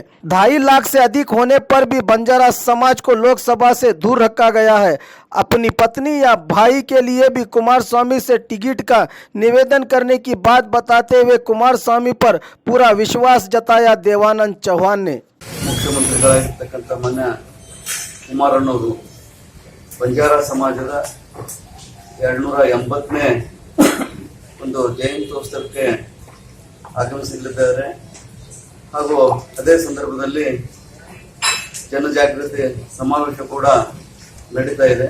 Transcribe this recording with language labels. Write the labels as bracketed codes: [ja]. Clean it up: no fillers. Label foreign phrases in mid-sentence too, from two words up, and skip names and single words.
[hi] 2.5 लाख से अधिक होने पर भी बंजारा समाज को लोकसभा से दूर रखा गया है। अपनी पत्नी या भाई के लिए भी कुमारस्वामी से टिकट का निवेदन करने की बात बताते हुए कुमारस्वामी पर पूरा विश्वास जताया देवानंद चौहान ने। [kn] ಮುಖ್ಯಮಂತ್ರಿಗಳಾಗಿರ್ತಕ್ಕಂಥ ಮಾನ್ಯ ಕುಮಾರಣ್ಣವರು ಬಂಜಾರ ಸಮಾಜದ 280ನೇ ಒಂದು ಜಯಂತ್ಯೋತ್ಸವಕ್ಕೆ ಆಗಮಿಸಲಿದ್ದಾರೆ ಹಾಗೂ ಅದೇ ಸಂದರ್ಭದಲ್ಲಿ ಜನಜಾಗೃತಿ ಸಮಾವೇಶ ಕೂಡ ನಡೀತಾ ಇದೆ.